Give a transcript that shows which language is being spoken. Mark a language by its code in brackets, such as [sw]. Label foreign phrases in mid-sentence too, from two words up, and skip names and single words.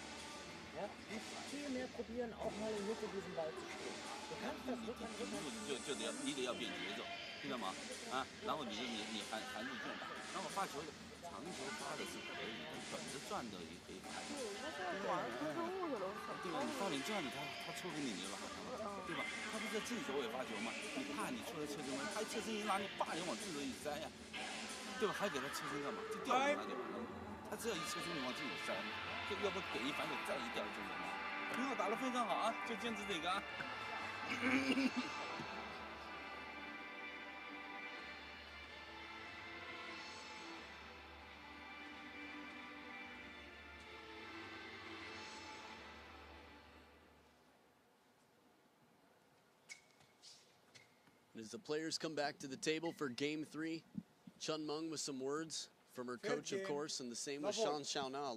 [de] Ja? Du musst viel mehr probieren, auch mal in Mitte diesen Ball zu spielen. Du kannst das Rückhand. [zh] 你得要变节奏，听到吗？啊，然后你含住键吧，然后发球长球发的是可以，但短着转的也可以发。对吧？你发点转的，他抽给你了，对吧？他不是在正手尾发球吗？你怕你出来侧身吗？他侧身一拉，你叭就往正手一塞呀，对吧？还给他侧身干嘛？就吊着他就完了。他只要一侧身就往正手塞，这要不给一反手再一吊正手嘛。挺好，打得非常好啊，就坚持这个啊。 [en] As the players come back to the table for game three, CHEN Meng with some words from her coach, of course, and the same with SHAN Xiaona.